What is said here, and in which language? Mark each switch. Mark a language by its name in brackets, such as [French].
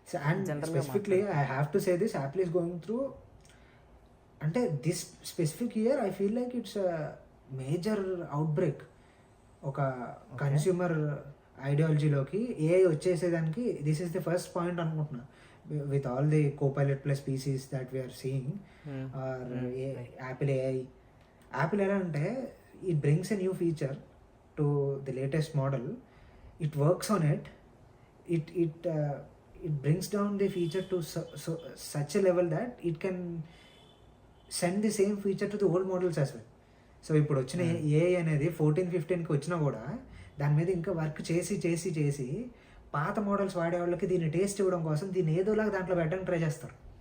[English] And specifically I have to say this, Apple is going through, అంటే this specific year I feel like it's major outbreak. [Telugu] ఒక consumer ఐడియాలజీలోకి AI వచ్చేసేదానికి [English] this is the first point [Telugu] అనుకుంటున్నా. [English] With all the Copilot plus PCs that we're seeing are Apple AI. [Telugu] Apple ఎలా అంటే [English] It brings a new feature to the latest model, it works on it, it brings down the feature to such a level that it can send the same feature to the old models as well. [Telugu] So ఇప్పుడు వచ్చిన AI అనేది 14-15కి వచ్చినా కూడా దాని మీద ఇంకా work చేసి పాత మోడల్స్ వాడే వాళ్ళకి దీన్ని టేస్ట్ ఇవ్వడం కోసం దీన్ని ఏదోలాగా దాంట్లో పెట్టడానికి ట్రై చేస్తారు.